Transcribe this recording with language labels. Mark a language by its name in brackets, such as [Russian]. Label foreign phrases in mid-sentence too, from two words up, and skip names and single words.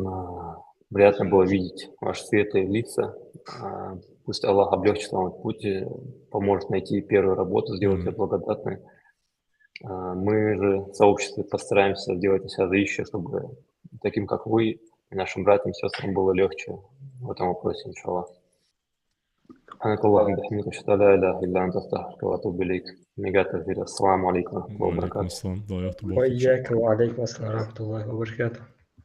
[Russian] Приятно было видеть ваши светлые лица. Пусть Аллах облегчит вам путь, поможет найти первую работу, сделать ее благодатной. Мы же в сообществе постараемся делать все вещи, чтобы таким, как вы, и нашим братьям и сестрам было легче в этом вопросе, иншаллах. [Arabic] السلام عليكم. وعليكم السلام. وإياك وعليكم السلام ورحمة الله وبركاته.